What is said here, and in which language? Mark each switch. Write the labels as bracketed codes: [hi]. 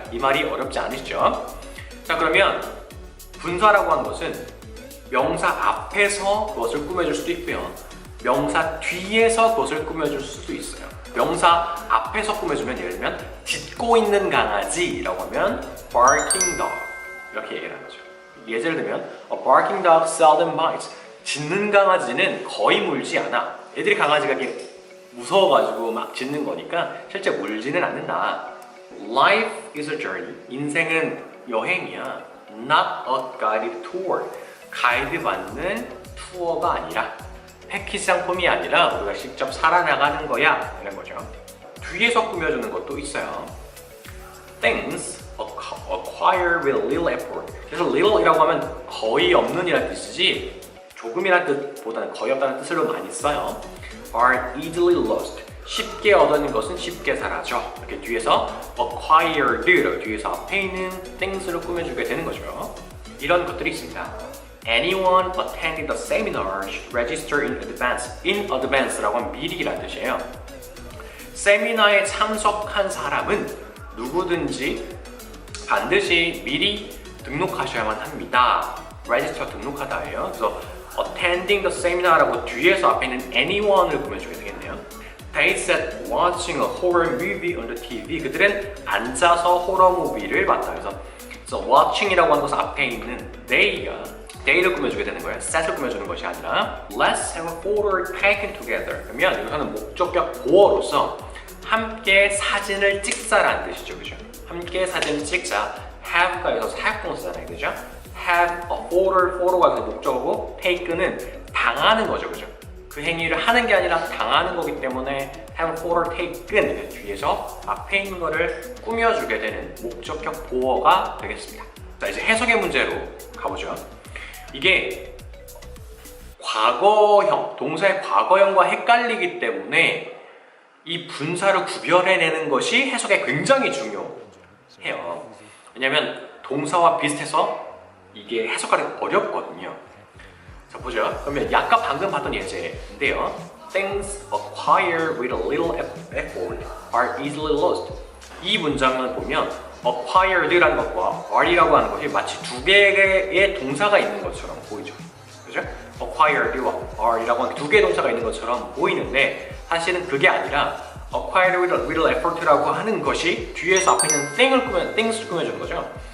[ko] 이 말이 어렵지 않으시죠? 자, 그러면 분사라고 하는 것은 명사 앞에서 그것을 꾸며줄 수도 있고요. 명사 뒤에서 그것을 꾸며줄 수도 있어요. 명사 앞에서 꾸며주면 예를 들면 짖고 있는 강아지라고 하면 [en] barking dog [ko] 이렇게 얘기를 하는 거죠. 예를 들면 [en] a barking dog seldom bites. [ko] 짖는 강아지는 거의 물지 않아. 애들이 강아지가 이렇게 무서워가지고 막 짖는 거니까 실제 물지는 않는다. [en] Life is a journey. [ko] 인생은 여행이야. [en] Not a guided tour. [ko] 가이드 받는 투어가 아니라 패키지 상품이 아니라 우리가 직접 살아나가는 거야 이런 거죠. 뒤에서 꾸며주는 것도 있어요. [en] Things acquire with little effort. [ko] 그래서 little이라고 하면 거의 없는 이라는 뜻이지 조금이라는 뜻보다는 거의 없다는 뜻으로 많이 써요. [en] Are easily lost. [ko] 쉽게 얻어낸 것은 쉽게 사라져. 이렇게 뒤에서 acquired 뒤에서 앞에 있는 things를 꾸며주게 되는 거죠. 이런 것들이 있습니다. [en] Anyone attending the seminar should register in advance. In advance [ko] 라고 하면 미리라는 뜻이에요. 세미나에 참석한 사람은 누구든지 반드시 미리 등록하셔야만 합니다. register 등록하다예요. 그래서 [en] attending the seminar [ko] 라고 뒤에서 앞에 있는 anyone을 꾸며주게 되겠네요. [en] They sat watching a horror movie on the TV. [ko] 그들은 앉아서 호러 무비를 봤다. 그래서 watching이라고 하는 것은 앞에 있는 they를 꾸며주게 되는 거예요. set을 꾸며주는 것이 아니라 [en] Let's have a photo taken together. [ko] 그러면 여기서는 목적격 보어로서 함께 사진을 찍자라는 뜻이죠. 그죠? 함께 사진을 찍자. have가 여기서 사역동사잖아요. 그죠? [en] have a photo [ko] 가 여기서 목적어고 taken은 당하는 거죠. 그죠? 그 행위를 하는 게 아니라 당하는 거기 때문에 [en] have a photo taken [ko] 뒤에서 앞에 있는 거를 꾸며주게 되는 목적격 보어가 되겠습니다. 자, 이제 해석의 문제로 가보죠. 이게 과거형, 동사의 과거형과 헷갈리기 때문에 이 분사를 구별해내는 것이 해석에 굉장히 중요해요. 왜냐하면 동사와 비슷해서 이게 해석하기가 어렵거든요. 자, 보죠. 그러면 약간 방금 봤던 예제인데요. [en] Things acquired with a little effort are easily lost. [ko] 이 문장을 보면 acquired라는 것과 are이라고 하는 것이 마치 두 개의 동사가 있는 것처럼 보이죠. 그죠? acquired와 are이라고 하는 두 개의 동사가 있는 것처럼 보이는데 사실은 그게 아니라 [en] acquired with a little effort [ko] 라고 하는 것이 뒤에서 앞에 있는 things를 꾸며주는 거죠.